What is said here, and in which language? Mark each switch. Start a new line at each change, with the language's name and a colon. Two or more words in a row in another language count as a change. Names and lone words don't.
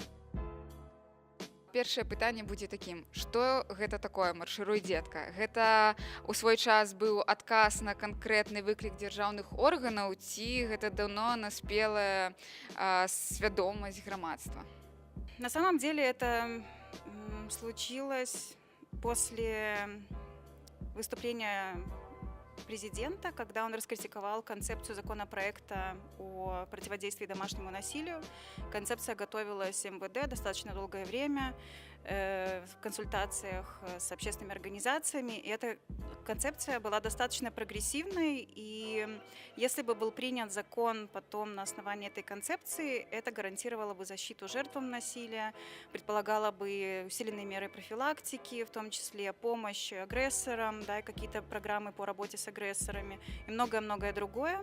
Belarusian: Першае пытанне будзе такім: што гэта такое маршыруй дзетка? Гэта ў свой час быў адказ на канкрэтны выклік дзяржаўных органаў, ці гэта даўно наспелая свядомасць грамадства?
Russian: На самом деле это случилось после выступления президента, когда он раскритиковал концепцию законопроекта о противодействии домашнему насилию. Концепция готовилась МВД достаточно долгое время в консультациях с общественными организациями, и эта концепция была достаточно прогрессивной, и если бы был принят закон потом на основании этой концепции, это гарантировало бы защиту жертвам насилия, предполагало бы усиленные меры профилактики, в том числе помощь агрессорам, да, и какие-то программы по работе с агрессорами и многое-многое другое.